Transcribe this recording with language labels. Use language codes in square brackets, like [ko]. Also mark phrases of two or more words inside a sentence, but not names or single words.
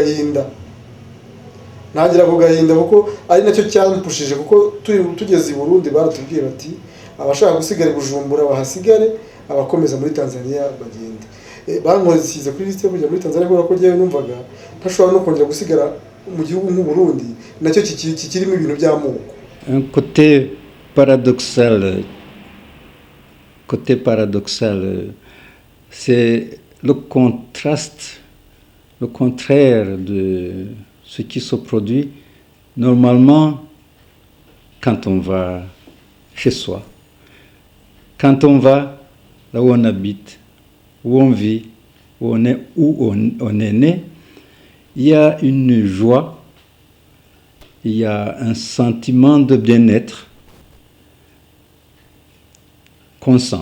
[rw] ku gahinda kuko ari nacyo cyampushije kuko tugeze i Burundi baratubwiye bati abashaka gusigara i Bujumbura bahasigare abakomeza muri Tanzania bagende bankoze kuri liste yo kujya muri Tanzania kubera ko ryewe numvaga ntashobora no kongera gusigara mu gihugu nk'u Burundi nacyo kikirimo ibintu by'amoko. [fr] Un côté paradoxal, c'est le contraste, le contraire de ce qui se produit normalement quand on va chez soi, quand on va là où on habite, où on vit, où on est né, il y a une joie, il y a un sentiment de bien-être qu'on sent.